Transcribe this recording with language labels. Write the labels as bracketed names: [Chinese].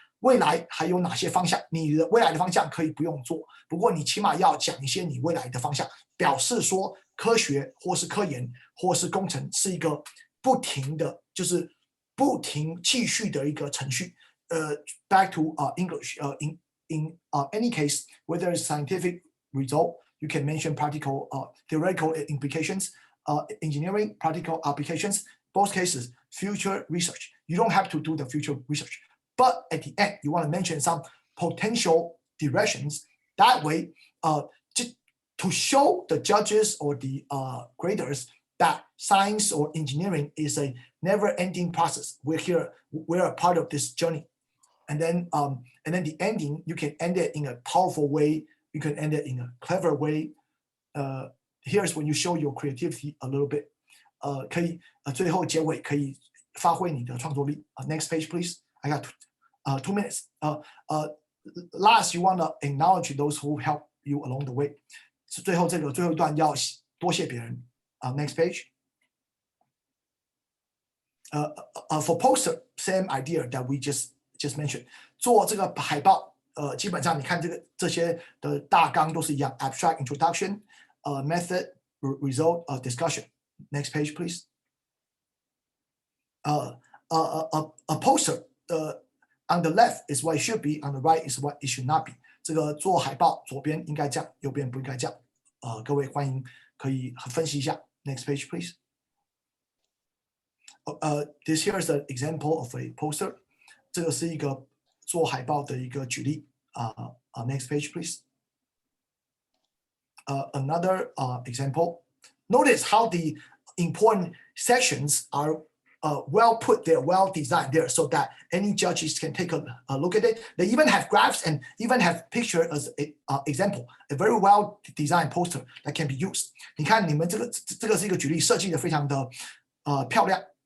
[Chinese] 未来还有哪些方向？你的未来的方向可以不用做，不过你起码要讲一些你未来的方向，表示说科学或是科研或是工程是一个不停的，就是不停继续的一个程序。 [English] Back to English. In any case, whether it's scientific result, you can mention practical, theoretical implications, engineering, practical applications. Both cases, future research. You don't have to do the future research. But at the end, you want to mention some potential directions. That way, to show the judges or the graders that science or engineering is a never-ending process. We're a part of this journey. And then the ending, you can end it in a powerful way. You can end it in a clever way. Here's when you show your creativity a little bit. [Chinese] 可以最后结尾可以发挥你的创作力。 [English] Next page, please. I got 2 minutes. Last, you want to acknowledge those who help you along the way. [Chinese] 最后一段要多谢别人。 [English] Next page. For poster, same idea that we just mentioned. [Chinese] 做这个海报，基本上你看这些的大纲都是一样。 [English] Abstract introduction, method, result, discussion. Next page, please. A poster. On the left is what it should be, on the right is what it should not be. [Chinese] 这个做海报，左边应该这样，右边不应该这样。各位欢迎可以分析一下。 [English] Next page, please. This here is an example of a poster. [Chinese] 这个是一个做海报的一个举例。 [English] Next page, please. Another example. Notice how the important sections are well put there, well designed there, so that any judges can take a look at it. They even have graphs and even have picture as an example. A very well designed poster that can be used. [Chinese] 你看你们这个是一个举例，设计的非常的漂亮。